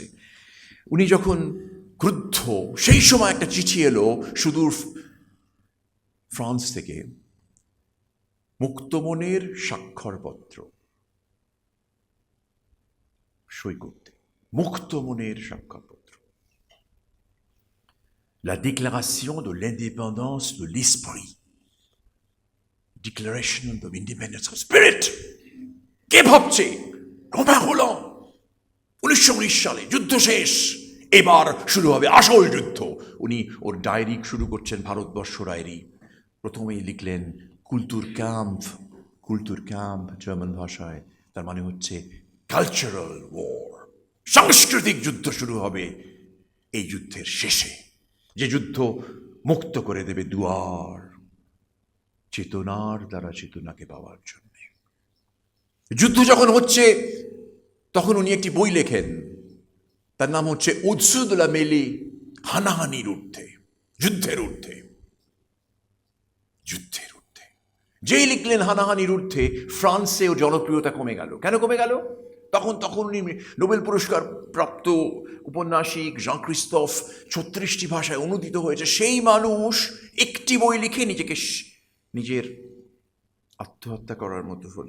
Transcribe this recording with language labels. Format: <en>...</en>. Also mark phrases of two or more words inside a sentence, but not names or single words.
<bn>উনি যখন ক্রুদ্ধ, সেই সময় একটা চিঠি এলো সুদূর ফ্রান্স থেকে, মুক্তমনের স্বাক্ষরপত্র সই করতে, মুক্তমনের স্বাক্ষরপত্র।</bn> <fr>La déclaration de l'indépendance de l'esprit,</fr> <en>declaration of independence of spirit।</en> <bn>কে ভাবছে? রোমাওলা। 1919 সালে যুদ্ধ শেষ, এবার শুরু হবে আসল যুদ্ধ। উনি ওর ডায়েরি শুরু করছেন, ভারতবর্ষ ডায়েরি। প্রথমেই লিখলেন কুলতুর ক্যাম্প, কুলতুর ক্যাম্প জার্মান ভাষায়, তার মানে হচ্ছে</bn> <en>cultural war,</en> <bn>সাংস্কৃতিক যুদ্ধ শুরু হবে এই যুদ্ধের শেষে, যে যুদ্ধ মুক্ত করে দেবে দুয়ার চেতনার দ্বারা চেতনাকে পাওয়ার জন্য। যুদ্ধ যখন হচ্ছে তখন উনি একটি বই লেখেন, তার নাম হচ্ছে au-dessus de la mêlée, হানাহানির ঊর্ধ্বে, যুদ্ধের ঊর্ধ্বে। যুদ্ধের ঊর্ধ্বে যেই লিখলেন হানাহানির ঊর্ধ্বে, ফ্রান্সেও জনপ্রিয়তা কমে গেল। কেন কমে গেল? তখন উনি নোবেল পুরস্কার প্রাপ্ত উপন্যাসিক জাঁ ক্রিস্তফ 36টি ভাষায় অনুদিত হয়েছে, সেই মানুষ একটি বই লিখে নিজেকে নিজের আত্মহত্যা করার মতো হলো।</bn>